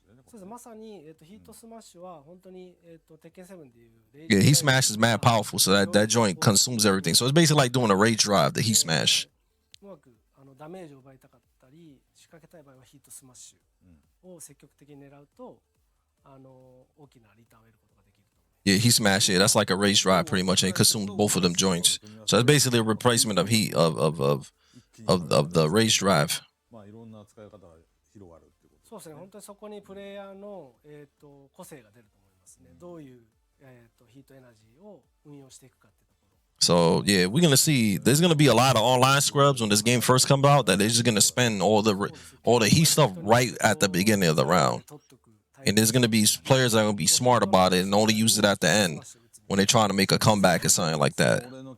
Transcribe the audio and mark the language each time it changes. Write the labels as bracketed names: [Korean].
[Japanese] そうです。まさにヒートスマッシュは本当にTekken 7でいう [English] Yeah, Heat Smash is mad powerful, so that joint consumes everything. So it's basically like doing a rage drive, the Heat Smash. [Japanese] うまくダメージを奪いたかったり仕掛けたい場合はヒートスマッシュを積極的に狙うと大きなリターンを得ることができると思います。 [English] Yeah, Heat Smash, yeah, that's like a rage drive pretty much, and it consumes both of them joints. So it's basically a replacement of heat of the rage drive. [Japanese] まあいろんな使い方が広がるってこと。そうですね。本当にそこにプレイヤーの個性が出ると思いますね。どういうヒートエナジーを運用していくかっていうところ。 [English] So yeah, we're gonna see. There's gonna be a lot of online scrubs when this game first comes out. That they're just gonna spend all the heat stuff right at the beginning of the round, and there's gonna be players that are gonna be smart about it and only use it at the end when they're trying to make a comeback or something like that.